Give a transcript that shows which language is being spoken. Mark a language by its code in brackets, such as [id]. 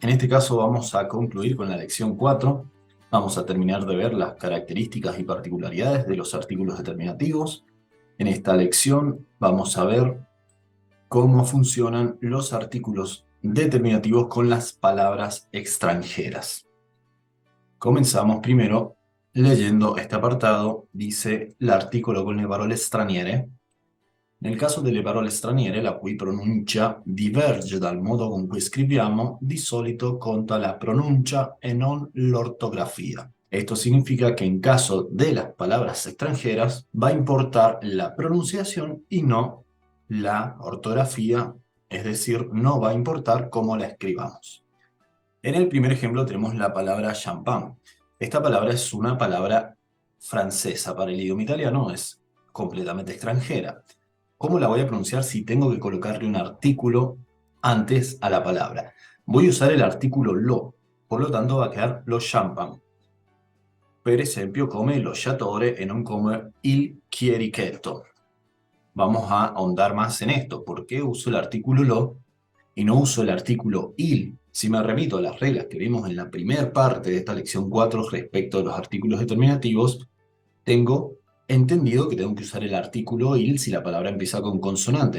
[es] En este caso vamos a concluir con la lección 4. Vamos a terminar de ver las características y particularidades de los artículos determinativos. En esta lección vamos a ver cómo funcionan los artículos determinativos con las palabras extranjeras. Comenzamos primero leyendo este apartado. [it] Dice l'articolo con le parole straniere. Nel caso delle parole straniere, la cui pronuncia diverge dal modo con cui scriviamo, di solito conta la pronuncia e non l'ortografía. [es] Esto significa que en caso de las palabras extranjeras va a importar la pronunciación y no la ortografía, es decir, no va a importar cómo la escribamos. En el primer ejemplo tenemos la palabra champán. Esta palabra es una palabra francesa. Para el idioma italiano es completamente extranjera. ¿Cómo la voy a pronunciar si tengo que colocarle un artículo antes a la palabra? Voy a usar el artículo lo, por lo tanto va a quedar lo champagne. [it] Per esempio, come lo sciatore e non come il chierichetto. [es] Vamos a ahondar más en esto. ¿Por qué uso el artículo lo y no uso el artículo il? Si me remito a las reglas que vimos en la primera parte de esta lección 4 respecto a los artículos determinativos, tengo entendido que tengo que usar el artículo il si la palabra empieza con consonante.